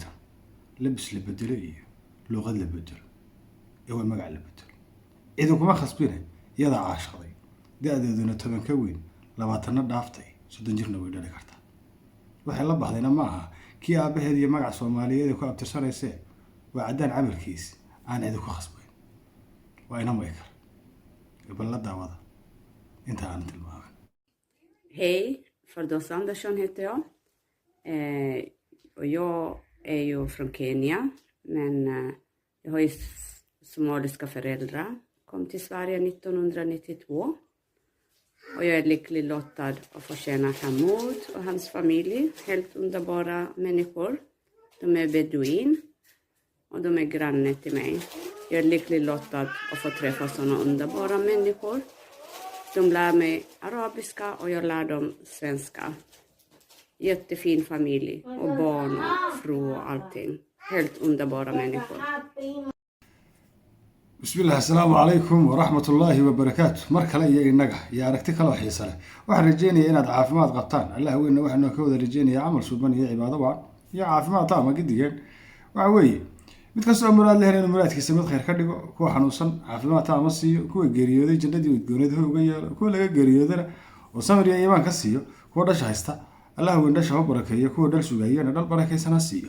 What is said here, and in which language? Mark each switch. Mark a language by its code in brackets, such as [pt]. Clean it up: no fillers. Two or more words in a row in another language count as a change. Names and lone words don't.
[so] tan labis la bedelo iyo luuqad la bedelo ee waa magac la bedelo ciidankuma khasbine iyadaa caashaqday da-deeduna 10 ka weyn 20 dhaaftay 30 jirna way dhali kartaa waxay la baxdayna ma aha kii aabaheed iyo magac Soomaaliyeed ku abtirsanaysay waa cadaan camalkiis aan cid ku khasbayn waa ina may kar ibn la daawada inta aan tilmaamay. [sv] Hej, Fardos Andersson heter jag. Och jag är ju från Kenya, men jag har ju somaliska föräldrar. Kom till Sverige 1992. Och jag är lycklig lottad att få känna Hamoud och hans familj. Helt underbara människor. De är beduin och de är grannar till mig. Jag är lycklig lottad att få träffa sådana underbara människor. De lär mig arabiska och jag lär dem svenska. Jättefin familj och barn och fru och allting. Helt underbara människor. [ar] Bismillah, assalamu alaikum wa rahmatullahi wa barakatuh. [so] Markale iyo inaga iyo aragti kale oo xiiso leh. Waxaan rajeynayaa inaad caafimaad qabtaan. Allah weeyna waxaan ka wada rajeynayaa amal suuban iyo cibaado waan iyo caafimaad taama gidigeen. Waxa weeye mid kastoo muraad leh inuu muraadkiisa mid khayr ka dhigo, kuwa xanuunsan caafimaad taama siiyo, kuwa geeriyooday jannadii udgoonada uga yeelo, kuwa laga geeriyoodana oo samir iyo iimaan ka siiyo, kuwa dhasha haysta Allah weyn dhasha u barakeeyo, kuwa dhal sugayana dhal barakeysana siiyo.